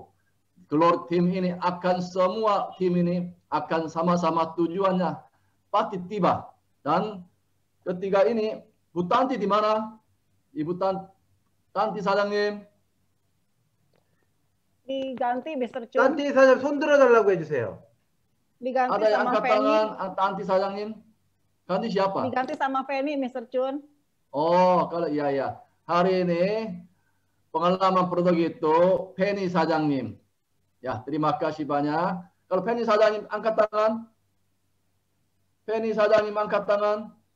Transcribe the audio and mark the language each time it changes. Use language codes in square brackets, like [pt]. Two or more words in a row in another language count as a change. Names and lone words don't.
[id] Keluar tim ini akan, semua tim ini akan sama-sama tujuannya pasti tiba. Dan ketiga ini, Bu Tanti di mana? Ibu Tanti Sajang님. Diganti, Mr. Chun. [ko] Tanti 사장님 손 들어달라고 해주세요. [id] Diganti Ada yang sama angkat Feni. tangan, Tanti Sajang님. Ganti siapa? Diganti sama Feni, Mr. Chun. Oh, kalau iya. Hari ini pengalaman produk itu Feni Sajang님. Ya, terima kasih banyak. Kalau Feni Sajang님 angkat tangan. Feni Sajang님 angkat tangan.